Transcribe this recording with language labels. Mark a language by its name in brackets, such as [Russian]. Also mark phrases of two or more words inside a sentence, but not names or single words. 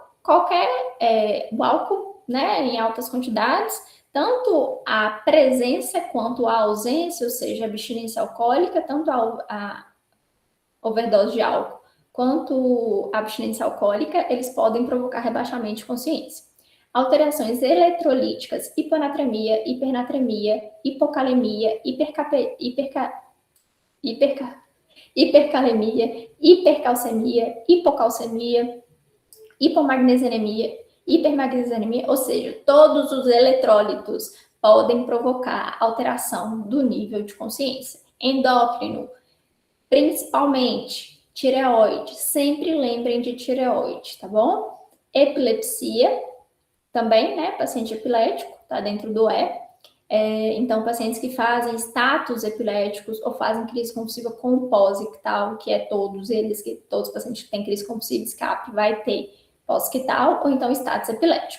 [Portuguese] O álcool, né, em altas quantidades, tanto a presença quanto a ausência, ou seja, a abstinência alcoólica, tanto a overdose de álcool quanto a abstinência alcoólica, eles podem provocar rebaixamento de consciência. Alterações eletrolíticas, hiponatremia, hipernatremia, hipocalemia, hipercalemia, hipercalcemia, hipocalcemia, hipomagnesemia, hipermagnesemia, ou seja, todos os eletrólitos podem provocar alteração do nível de consciência. Endócrino, principalmente tireoide, sempre lembrem de tireoide, tá bom? Epilepsia, também, né, paciente epilético, tá dentro do então, pacientes que fazem status epiléticos ou fazem crise convulsiva pós-ictal, que é todos os pacientes que têm crise convulsiva escape vai ter pós-ictal, ou então status epilético.